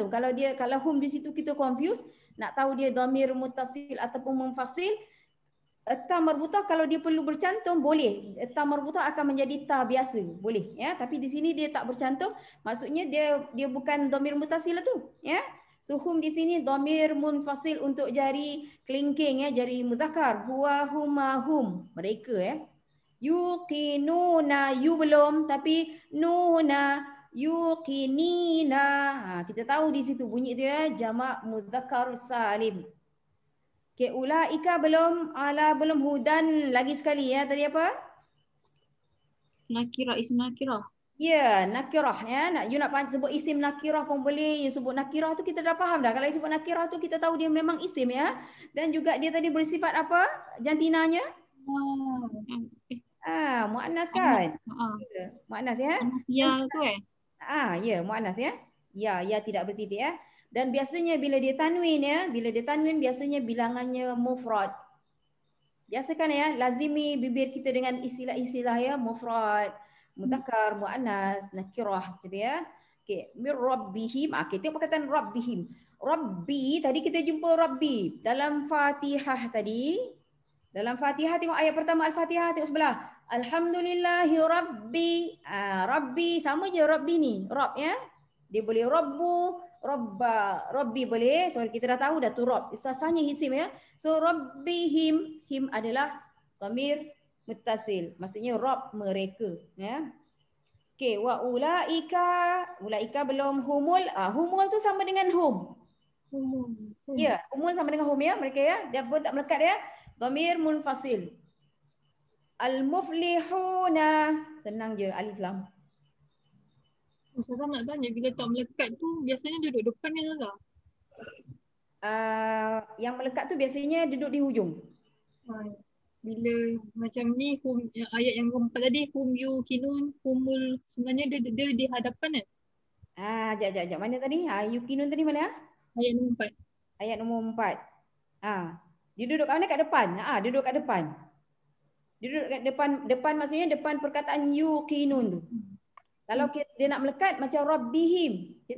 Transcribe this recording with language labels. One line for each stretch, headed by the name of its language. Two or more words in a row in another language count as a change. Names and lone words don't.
Malay: Kalau hum di situ kita confuse nak tahu dia
Arabic: ضمير متصل
Malay: ataupun munfasil,
Arabic: تاء مربوطة
Malay: kalau dia perlu bercantum boleh.
Arabic: تاء مربوطة
Malay: akan menjadi ta biasa, boleh ya. Tapi di sini dia tak bercantum, maksudnya dia bukan
Arabic: ضمير متصل
Malay: tu ya. So hum di sini
Arabic: ضمير منفصل
Malay: untuk jari kelingking ya, jari mudzakkar.
Arabic: هو هما هم,
Malay: mereka ya. Yuqinuna, you belum tapi nuna, yuqinina. Kita tahu di situ bunyi tu ya, jamak
Arabic: مذكر سالم.
Malay: Okey, ulaika belum, ala belum, hudan lagi sekali ya. Tadi apa?
Arabic: نكرة، اسم نكرة.
Malay: Ya, nakirah ya. You nak sebut
Arabic: اسم نكرة
Malay: pun boleh. You sebut nakirah tu kita dah faham dah. Kalau you sebut nakirah tu kita tahu dia memang isim ya. Dan juga dia tadi bersifat apa? Jantinanya? Muannas kan? Ya, muannas ya. Ya tu ya, muannas ya. Ya tidak bertitik ya. Dan biasanya bila dia tanwin ya, biasanya bilangannya mufrad. Biasakan ya, lazimi bibir kita dengan istilah-istilah ya,
Arabic: مفرد، مذكر، مؤنث، نكرة
Malay: gitu ya. Okey,
Arabic: من ربهم.
Malay: Kita perkataan rabbihim. Rabbi tadi kita jumpa rabbi dalam Fatihah tadi. Dalam Fatihah tengok ayat pertama Al-Fatihah, tengok sebelah.
Arabic: الحمد لله رب.
Malay: Rabbi sama je rabbi ni. Rabb ya. Dia boleh
Arabic: ربُّ، ربَّ، ربِّ
Malay: boleh. So kita dah tahu dah tu rabb. Sasanya isim ya. So rabbihim, him adalah dhamir muttasil. Maksudnya rabb mereka ya. Okey,
Arabic: وأولئك
Malay: belum humul. Humul tu sama dengan hum. Ya, humul sama dengan hum ya mereka ya. Dia pun tak melekat ya.
Arabic: ضمير منفصل.
Malay: Al-muflihuna. Senang je
Arabic: ألف لام.
Malay: Ustazah nak tanya, bila tak melekat tu biasanya duduk depan kan Ustazah? Yang melekat tu biasanya duduk di hujung. Bila macam ni ayat yang keempat tadi,
Arabic: هم يوقنون، هم,
Malay: sebenarnya dia di hadapan kan? Sekejap. Mana tadi? Yuqinun tadi mana? Ayat nombor 4. Ayat nombor 4. Dia duduk kat mana? Kat depan. Duduk kat depan. Dia duduk kat depan maksudnya depan perkataan yuqinun tu. Kalau dia nak melekat macam rabbihim, gitu ya.